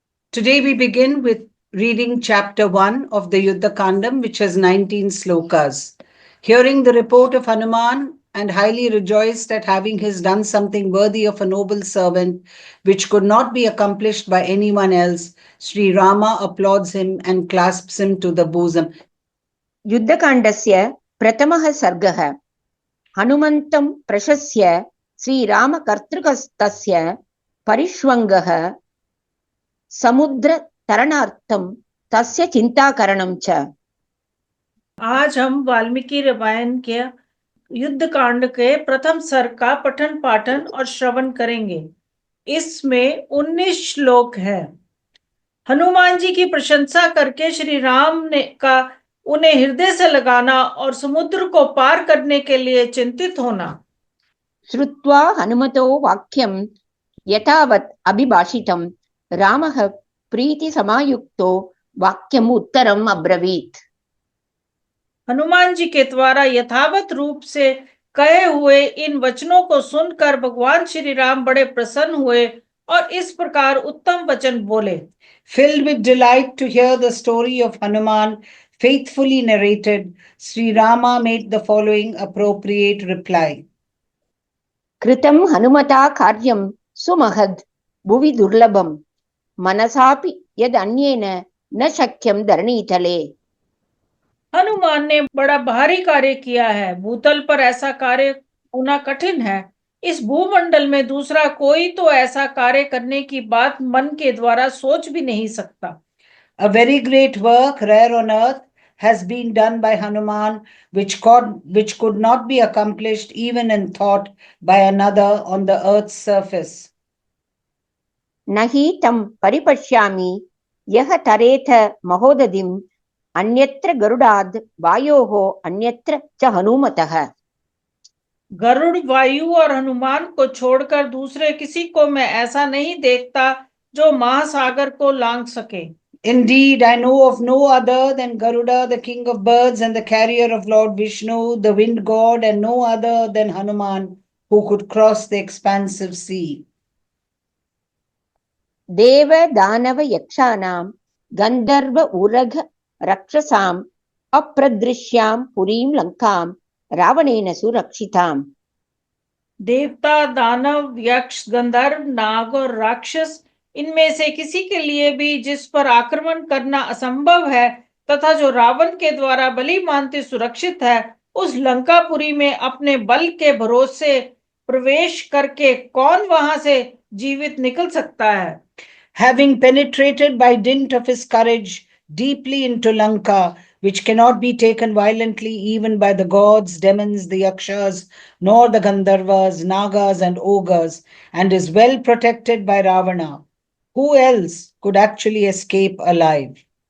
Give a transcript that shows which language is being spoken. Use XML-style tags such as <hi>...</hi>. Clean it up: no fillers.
<en>Today we begin with reading chapter 1 of the Yuddha Kandam, which has 19 slokas. Hearing the report of Hanuman and highly rejoiced at having his done something worthy of a noble servant, which could not be accomplished by anyone else, Sri Rama applauds him and clasps him to the bosom.</en> <sa>युद्धकाण्डस्य प्रथमः सर्गः। हनुमन्तं प्रशस्य श्रीरामकर्तृकस्तस्य परिष्वङ्गः समुद्रतरणार्थं तस्य चिन्ताकरणं च।</sa> <hi>आज हम वाल्मीकि रामायण के युद्ध कांड के प्रथम सर्ग का पठन पाठन और श्रवण करेंगे। इसमें 19 श्लोक है। हनुमान जी की प्रशंसा करके श्री राम ने का उन्हें हृदय से लगाना और समुद्र को पार करने के लिए चिंतित होना।</hi> <sa>श्रुत्वा हनुमतो वाक्यं यथावत् अभिभाषितं रामः प्रीति समायुक्तो वाक्यम् उत्तरम् अब्रवीत्।</sa> <hi>हनुमान जी के द्वारा यथावत रूप से कहे हुए इन वचनों को सुनकर भगवान श्री राम बड़े प्रसन्न हुए और इस प्रकार उत्तम वचन बोले।</hi> <en>Filled with delight to hear the story of Hanuman faithfully narrated, Sri Rama made the following appropriate reply.</en> <sa>कृतं हनुमता कार्यं सुमहद् भुवि दुर्लभं मनसापि यद् अन्येन न शक्यं धरणीतले।</sa> <hi>हनुमान ने बड़ा भारी कार्य किया है। भूतल पर ऐसा कार्य होना कठिन है। इस भूमंडल में दूसरा कोई तो ऐसा कार्य करने की बात मन के द्वारा सोच भी नहीं सकता।</hi> <en>A very great work, rare on earth, has been done by Hanuman, which could not be accomplished even in thought by another on the earth's surface.</en> <sa>नहि तं परिपश्यामि यः तरेथ महोदधिम् अन्यत्र गरुडाद् वायोः अन्यत्र च हनुमतः।</sa> <hi>गरुड़, वायु और हनुमान को छोड़कर दूसरे किसी को मैं ऐसा नहीं देखता जो महासागर को लांघ सके।</hi> <en>Indeed, I know of no other than Garuda, the king of birds and the carrier of Lord Vishnu, the wind god, and no other than Hanuman, who could cross the expansive sea.</en> <sa>देव दानव यक्षाणां गंधर्व उरग रक्षसाम् अप्रदृश्यां पुरीं लंकां रावणेन सुरक्षिताम्।</sa> <hi>देवता, दानव, यक्ष, गंधर्व, नाग और राक्षस, इनमें से किसी के लिए भी जिस पर आक्रमण करना असंभव है तथा जो रावण के द्वारा भली मानती सुरक्षित है, उस लंकापुरी में अपने बल के भरोसे प्रवेश करके कौन वहां से जीवित निकल सकता है?</hi> <en>Having penetrated by dint of his courage deeply into Lanka, which cannot be taken violently even by the gods, demons, the yakshas, nor the Gandharvas, Nagas, and ogres, and is well protected by Ravana. Who else could actually escape alive?</en>